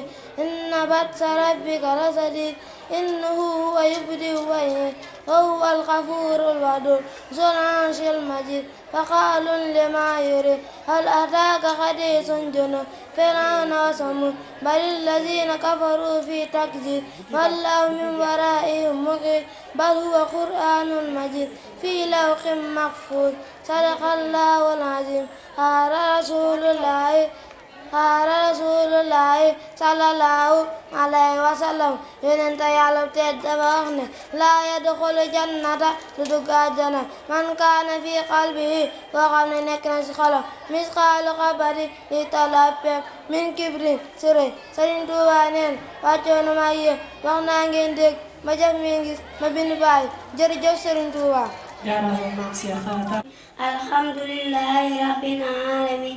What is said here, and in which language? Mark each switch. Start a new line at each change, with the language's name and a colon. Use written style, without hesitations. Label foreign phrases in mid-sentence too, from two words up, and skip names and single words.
Arabic: إن بطش ربك لشديد إنه هو يبدئ ويعيد وهو الغفور الودود ذو العرش المجيد فقال لما يريد هل أتاك حديث جنود فرعون وثمود بل الذين كفروا في تكذيب والله من ورائهم محيط بل هو قرآن مجيد في لوح محفوظ صدق الله العظيم قال رسول الله صلى الله عليه وسلم
Wolof: yonent Yàlla tedd ba wax ne
Arabic: لا يدخل
Wolof: jannata du dugg àjjana
Arabic: من كان في قلبه
Wolof: koo xam ne nekk na ci xolam misqaalu xabari li tolloog pepp
Arabic: من كبر
Wolof: ci rëy Sëriñ Tuubaa neen wàccoo na ma yéen wax naa ngeen dégg ma jëf mi gis ma bind bàyyi jërëjëf Sëriñ Tuubaa
Arabic: الحمد لله رب العالمين